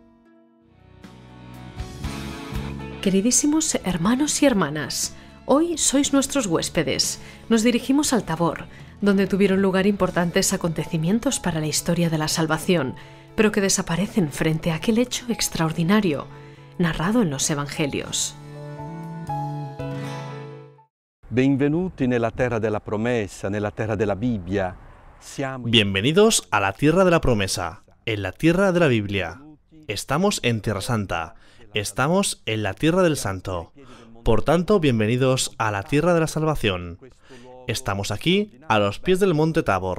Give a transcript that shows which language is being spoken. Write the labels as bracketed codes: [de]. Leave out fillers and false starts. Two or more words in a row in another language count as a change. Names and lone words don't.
[es] Queridísimos hermanos y hermanas, hoy sois nuestros huéspedes. Nos dirigimos al Tabor, donde tuvieron lugar importantes acontecimientos para la historia de la salvación, pero que desaparecen frente a aquel hecho extraordinario, narrado en los Evangelios. [it] Benvenuti nella terra della promesa, nella terra della Bibbia. [es] Bienvenidos a la tierra de la promesa, en la tierra de la Biblia. Estamos en Tierra Santa, estamos en la tierra del Santo. Por tanto, bienvenidos a la tierra de la salvación. Estamos aquí, a los pies del monte Tabor.